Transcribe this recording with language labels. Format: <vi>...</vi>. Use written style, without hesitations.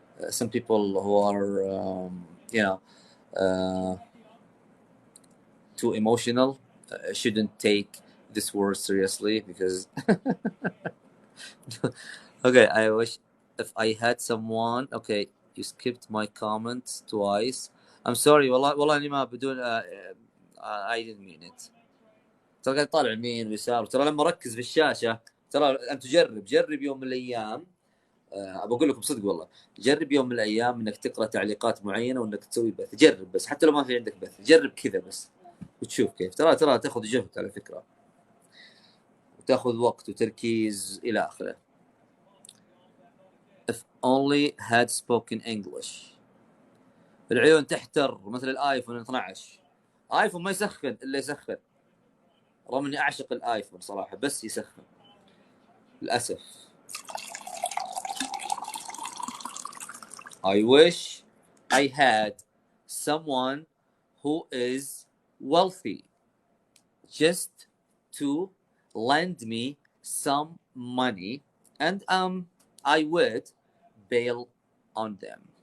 <en>Some people who are, you know, too emotional shouldn't take this word seriously because. Okay, I wish if I had someone. Okay, you skipped my comments twice. I'm sorry.</en> <ar>والله اني ما بدون</ar> <en>I didn't mean it.</en> <ar>ترى قاعد طالع يمين ويسار. ترى لما اركز في الشاشه ترى انت جرب يوم من الايام. بقول لكم صدق والله، جرب يوم من الايام انك تقرا تعليقات معينه وانك تسوي بث. جرب بس حتى لو ما في عندك بث، جرب كذا بس وتشوف كيف. ترى تاخذ جهد على فكره، وتاخذ وقت وتركيز الى اخره.</ar> <en>If only had spoken English.</en> <ar>العيون تحتر مثل الايفون 12. ايفون ما يسخن الا يسخن، رغم اني اعشق الايفون صراحه، بس يسخن للاسف.</ar> <en>I wish I had someone who is wealthy just to lend me some money and I would bail on them.</en>